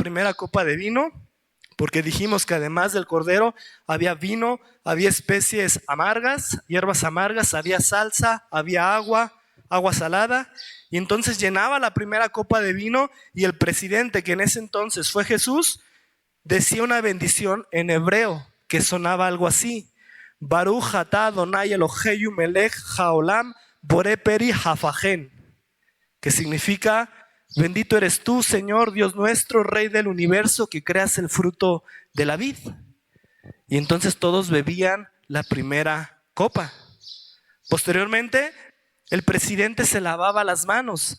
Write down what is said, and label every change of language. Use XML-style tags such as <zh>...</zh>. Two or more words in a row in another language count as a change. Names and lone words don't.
<es>primera copa de vino, porque dijimos que además del cordero había vino, había especies amargas, hierbas amargas, había salsa, había agua salada, y entonces llenaba la primera copa de vino, y el presidente, que en ese entonces fue Jesús, decía una bendición en hebreo que sonaba algo así:</es> <he>ברוך אתה אדני אלהינו מלך העולם בורא פרי הגפן,</he> <es>que significa: bendito eres tú, Señor Dios nuestro, Rey del universo, que creas el fruto de la vid. Y entonces todos bebían la primera copa. Posteriormente, el presidente se lavaba las manos.</es>